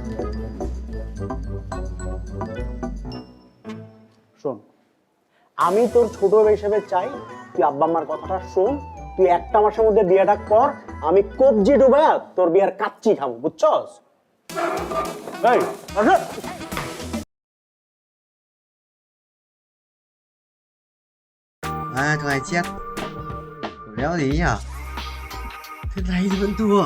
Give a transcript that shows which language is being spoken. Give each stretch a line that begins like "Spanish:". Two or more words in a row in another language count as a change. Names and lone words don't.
Bangla: শোন, আমি তোর ছোট হিসেবে চাই তুই আব্বা আম্মার কথাটা শোন, তুই একটা মাসের মধ্যে বিয়েটা কর, আমি কবজি ডুবা তোর বিয়ার কাচ্চি খাবো, বুঝছস? এই, আসো।
Vietnamese: À, thằng này chết. Đéo gì nhỉ? Thế này thì vẫn thua.